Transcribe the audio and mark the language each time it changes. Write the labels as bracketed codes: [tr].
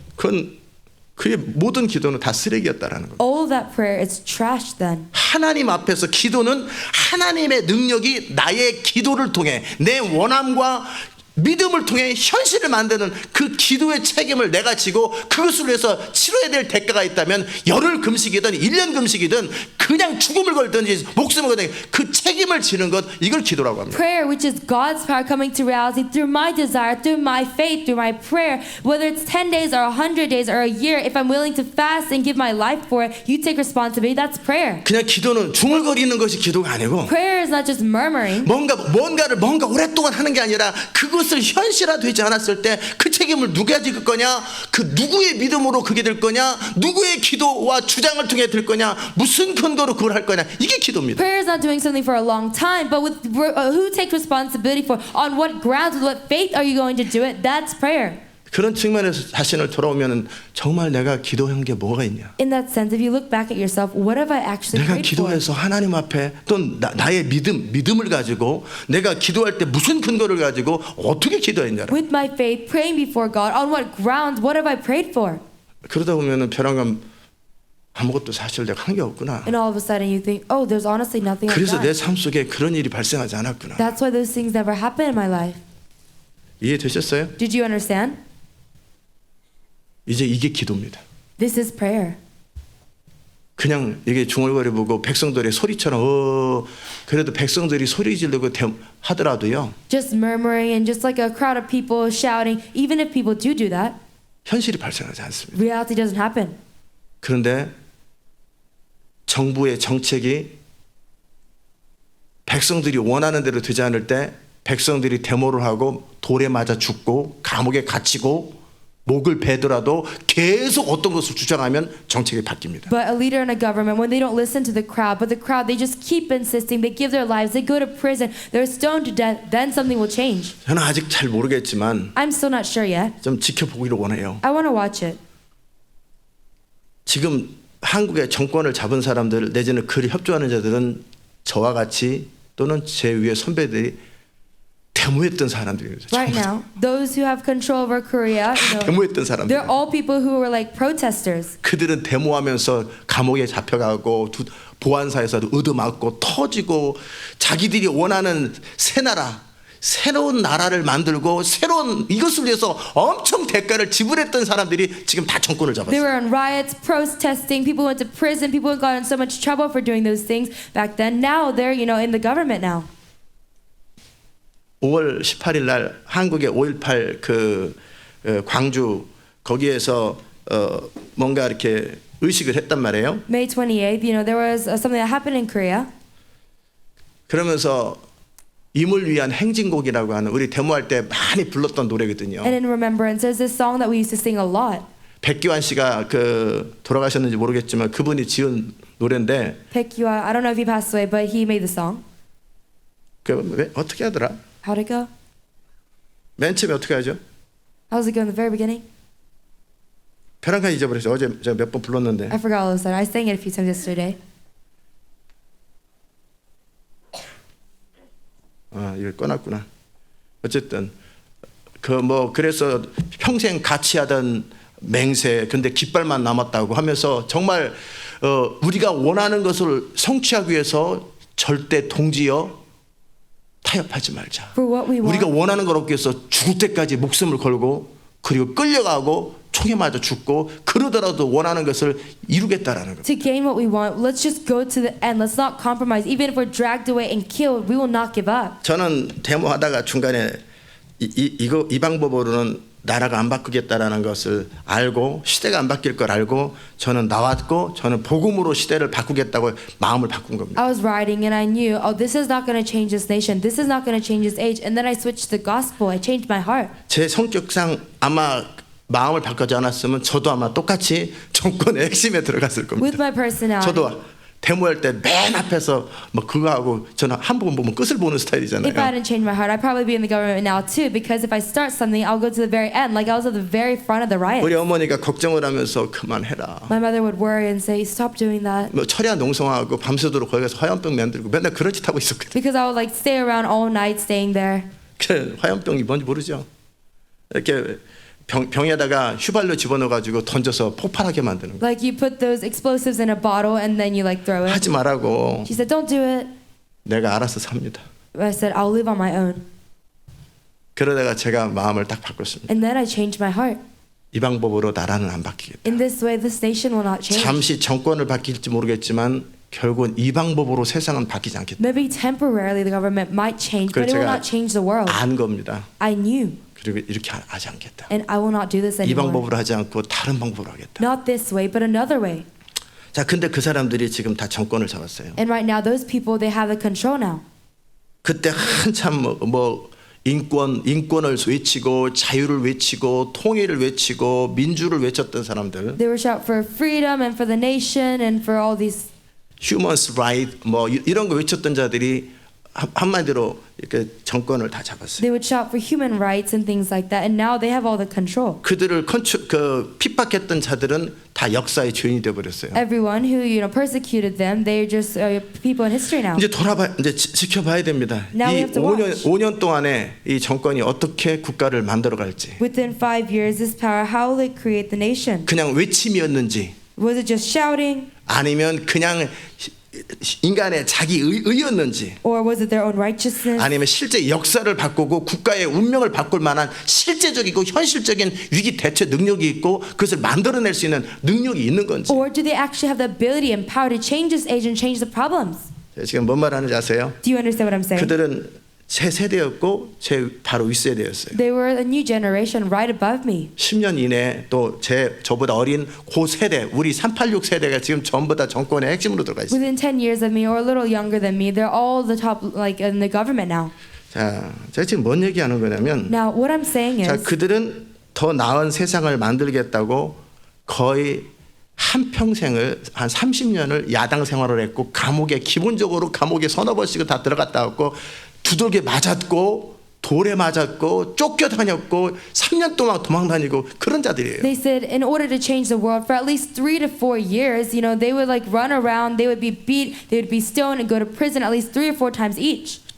[ko] 그건 그의 모든 기도는 다 쓰레기였다라는 겁니다. [en] all of that prayer is trash then. [ko] 하나님 앞에서 기도는 하나님의 능력이 나의 기도를 통해 내 원함과 믿음을 통해 현실을 만드는 그 기도의 책임을 내가 지고 그것을 위해서 치러야 될 대가가 있다면 열흘 금식이든 1년 금식이든 그냥 죽음을 걸든지 목숨을 걸든지 그 책임을 지는 것 이걸 기도라고 합니다. [en] Prayer, which is God's power coming to reality through my desire, through my faith, through my prayer, whether it's 10 days or 100 days or a year, if I'm willing to fast and give my life for it, you take responsibility. That's prayer. [ko] 그냥 기도는 중얼거리는 것이 기도가 아니고 [en] Prayer is not just murmuring. [ko] 뭔가를 오랫동안 하는 게 아니라 그것을 현실화되지 않았을 때 그 책임을 누가 질 거냐 그 누구의 믿음으로 그게 될 거냐 누구의 기도와 주장을 통해 될 거냐 무슨 근거로 그걸 할 거냐 이게 기도입니다. [en] Prayer is not doing something for a long time, but with who takes responsibility for, on what grounds, with what faith are you going to do it? That's prayer. [ko] 그런 측면에서 자신을 돌아오면 정말 내가 기도한 게 뭐가 있냐? [en] In that sense, if you look back at yourself, what have I actually [ko] 내가 [en] prayed for? [ko] 기도해서 하나님 앞에 또 나의 믿음을 가지고 내가 기도할 때 무슨 근거를 가지고 어떻게 기도했냐? [en] With my faith, praying before God, on what grounds, what have I prayed for? [ko] 그러다 보면은 벼랑감 아무것도 사실 내가 한 게 없구나. [en] And all of a sudden you think, oh, there's honestly nothing I've [ko] 그래서 내 [en] done. [ko] 삶 속에 그런 일이 발생하지 않았구나. [en] That's why those things never happen in my life. [ko] 이해되셨어요? [en] Did you understand? [ko] 이제 이게 기도입니다. [en] This is prayer. [ko] 그냥 이게 중얼거려 보고 백성들의 소리처럼 그래도 백성들이 소리 지르고 하더라도요. [en] Just murmuring and just like a crowd of people shouting, even if people do that, [ko] 현실이 발생하지 않습니다. [en] reality doesn't happen. [ko] 그런데 정부의 정책이 백성들이 원하는 대로 되지 않을 때 백성들이 데모를 하고 돌에 맞아 죽고 감옥에 갇히고 목을 베더라도 계속 어떤 것을 주장하면 정책이 바뀝니다. [en] But a leader in a government, when they don't listen to the crowd, but the crowd, they just keep insisting, they give their lives, they go to prison, they're stoned to death, then something will change. [ko] 저는 아직 잘 모르겠지만 [en] I'm still not sure yet. [ko] 좀 지켜보기를 원해요. [en] I want to watch it. [ko] 지금 한국의 정권을 잡은 사람들 내지는 그를 협조하는 자들은 저와 같이 또는 제 위의 선배들이 데모했던 사람들입니다. [en] Right now, those who have control over Korea, [ko] 데모했던 사람들. [en] they're all people who were like protesters. [ko] 그들은 데모하면서 감옥에 잡혀가고 보안사에서 얻어맞고 터지고 자기들이 원하는 새 나라, 새로운 나라를 만들고 새로운 이것을 위해서 엄청 대가를 지불했던 사람들이 지금 다 정권을 [en] They [ko] 잡았어요. [en] were on riots, protesting, people went to prison, people got in so much trouble for doing those things back then. Now they're, in the government now. [ko] 5월 18일 날 한국의 5.18 광주 거기에서 뭔가 이렇게 의식을 했단 말이에요. [en] May 28th, there was something that happened in Korea. [ko] 그러면서 임을 위한 행진곡이라고 하는 우리 데모할 때 많이 불렀던 노래거든요. [en] And in remembrance, there's this song that we used to sing a lot. [ko] 백기환 씨가 돌아가셨는지 모르겠지만 그분이 지은 노래인데 [en] Baekhyun, I don't know if he passed away, but he made the song. [ko] 어떻게 하더라? [en] How'd it go? [ko] 맨 처음에 어떻게 하죠? [en] How was it go in the very beginning? [ko] 벼랑간 잊어버렸어요. 어제 제가 몇 번 불렀는데. [en] I forgot all of a sudden. I sang it a few times yesterday. [ko] 이걸 꺼놨구나. 어쨌든 그래서 평생 같이 하던 맹세 근데 깃발만 남았다고 하면서 정말 우리가 원하는 것을 성취하기 위해서 절대 동지여 타협하지 말자. [en] For what we [ko] 우리가 [en] want, [ko] 원하는 걸 얻기 위해서 죽을 때까지 목숨을 걸고 그리고 끌려가고 총에 맞아 죽고 그러더라도 원하는 것을 이루겠다라는 것. [en] to gain what we want, let's just go to the end. Let's not compromise. Even if we're dragged away and killed, we will not give up. [ko] 저는 데모하다가 중간에 이 방법으로는 나라가 안 바꾸겠다라는 것을 알고 시대가 안 바뀔 걸 알고 저는 나왔고 저는 복음으로 시대를 바꾸겠다고 마음을 바꾼 겁니다. [en] I was writing and I knew, this is not going to change this nation. This is not going to change this age. And then I switched to the gospel. I changed my heart. [ko] 제 성격상 아마 마음을 바꾸지 않았으면 저도 아마 똑같이 정권의 핵심에 들어갔을 겁니다. [en] With my personality. [ko] 저도 데모할 때 맨 앞에서 그거 하고 저는 한 번 보면 끝을 보는 스타일이잖아요. [en] If I hadn't changed my heart, I'd probably be in the government now too. Because if I start something, I'll go to the very end. Like I was at the very front of the riot. [ko] 우리 어머니가 걱정을 하면서 그만해라. [en] My mother would worry and say, stop doing that. [ko] 철야 농성하고 밤새도록 거기 가서 화염병 만들고 맨날 그런 짓 하고 있었거든요. [en] Because I would like stay around all night staying there. [ko] 화염병이 뭔지 모르죠. 이렇게 병에다가 휘발유 집어넣어가지고 던져서 폭발하게 만드는 거. [en] Like you put those explosives in a bottle and then you like throw it. [ko] 하지 말라고. [en] She said, don't do it. [ko] 내가 알아서 삽니다. [en] I said, I'll live on my own. [ko] 그러다가 제가 마음을 딱 바꿨습니다. [en] And then I changed my heart. [ko] 이 방법으로 나라는 안 바뀌겠다. [en] In this way, this nation will not change. [ko] 잠시 정권을 바뀔지 모르겠지만 결국은 이 방법으로 세상은 바뀌지 않겠다. [en] Maybe temporarily the government might change, but it will [ko] 제가 [en] not change the world. [ko] 안 겁니다. [en] I knew. [ko] 그리고 이렇게 하지 않겠다. [en] And I will not do this [ko] 이 [en] anymore. [ko] 방법으로 하지 않고 다른 방법으로 하겠다. [en] Not this way, but another way. [ko] 자, 근데 그 사람들이 지금 다 정권을 잡았어요. [en] And right now, those people, they have the control now. [ko] 그때 한참 인권을 외치고 자유를 외치고 통일을 외치고 민주를 외쳤던 사람들, [en] They were shout for freedom and for the nation and for all these human rights [ko] 이런 거 외쳤던 자들이 한마디로 이렇게 정권을 다 잡았어요. [en] They would shout for human rights and things like that, and now they have all the control. [ko] 그들을 핍박했던 자들은 다 역사의 죄인이 되어 버렸어요. [en] Everyone who persecuted them, they're just people in history now. [ko] 이제 지켜봐야 됩니다. [en] Now we [ko] 이 [en] have to watch. [ko] 5년 동안에 이 정권이 어떻게 국가를 만들어 갈지. [en] Within 5 years, this power, how will it create the nation? [ko] 그냥 외침이었는지 [en] Was it just shouting, [ko] 아니면 그냥 인간의 자기 의였는지 [en] or was it their own righteousness? [ko] 아니면 실제 역사를 바꾸고 국가의 운명을 바꿀 만한 실제적이고 현실적인 위기 대처 능력이 있고 그것을 만들어낼 수 있는 능력이 있는 건지. [en] Or do they actually have the ability and power to change this age and change the problems? [ko] 지금 뭔 말하는지 아세요? [en] Do you understand what I'm saying? [ko] 그들은 제 세대였고 제 바로 윗세대였어요. [en] They were a new generation right above me. [ko] 10년 이내에 또 저보다 어린 고 세대, 우리 386 세대가 지금 전부 다 정권의 핵심으로 들어가 있어요. [en] Within 10 years of me or a little younger than me, they're all the top like in the government now. [ko] 자, 제가 지금 뭔 얘기하는 거냐면 [en] Now what I'm saying [ko] 자, [en] is [ko] 그들은 더 나은 세상을 만들겠다고 거의 한 평생을 한 30년을 야당 생활을 했고 기본적으로 감옥에 서너 번씩은 다 들어갔다 왔고 두들겨 맞았고 돌에 맞았고 쫓겨다녔고 3년 동안 도망다니고 그런 자들이에요. [en] they said in order to change the world for at least 3 to 4 years, they would like run around, they would be beat, they would be stoned and go to prison at least 3 or 4 times each.